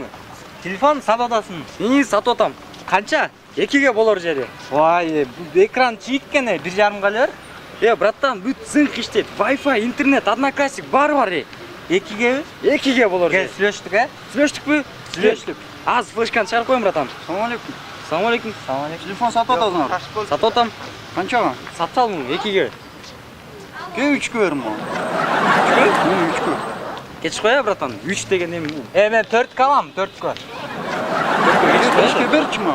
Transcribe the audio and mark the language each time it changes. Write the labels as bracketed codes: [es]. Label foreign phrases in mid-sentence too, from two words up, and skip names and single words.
[ky] Телефон сатадасың. Сатып атам. Канча? 2ге болор жери. Вай, экран чийиккен, 1,5га эле бар. Браттан, бүт цинк иштейт. Wi-Fi, интернет, одноклассник баары бар. 2ге болор жери. Сүйлөштүк, Сүйлөштүкпү? Сүйлөштүк. [kk] Аз флешканы шығарып қоyayım, братан. [ky] Ассалаумалейкум. Ассалаумалейкум. Телефон сатып атасың. Сатып атам. [kk] Қаншаға? [ky] Сатып салдым 2-ге. [kk] Ке 3-ке берім ол. [ky] 3-ге? 3-ке. [kk] Кеш қоя, братан. 3 деген нем. Мен 4-ке алам, 4-ке. 5-ке берші ма?